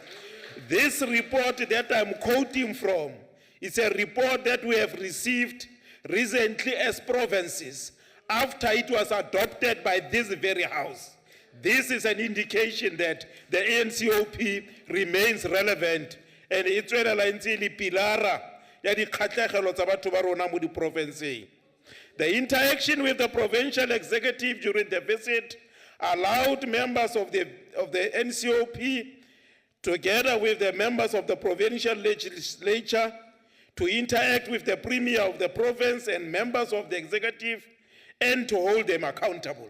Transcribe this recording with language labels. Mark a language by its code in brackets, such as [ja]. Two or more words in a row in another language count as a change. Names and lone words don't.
[en] This report that I'm quoting from is a report that we have received recently as provinces after it was adopted by this very house. This is an indication that the NCOP remains relevant and it's [tn] pilara ya di kgatlhegelo tsa batho ba rona mo di provinseng. [en] The interaction with the provincial executive during the visit allowed members of NCOP, together with the members of the provincial legislature, to interact with the premier of the province and members of the executive and to hold them accountable.